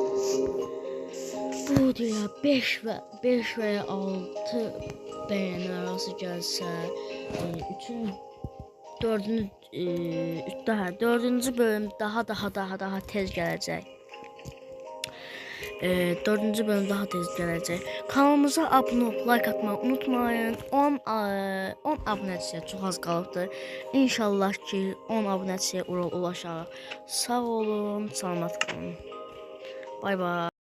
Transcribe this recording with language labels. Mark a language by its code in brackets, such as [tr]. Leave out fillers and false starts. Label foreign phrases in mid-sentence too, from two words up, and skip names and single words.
[tr] Bu videoya 5 veya 6 beğeni arası gelse, dördüncü bölüm daha tez gelecek. [az] 4. bölüm daha tez gələcək. Kanalımıza abunə olub, like atmayı unutmayın. 10 abunəçiyə çox az qalıbdır. İnşallah ki 10 abunəçiyə ulaşarıq. Sağ olun, salamat qalın. Bay bay.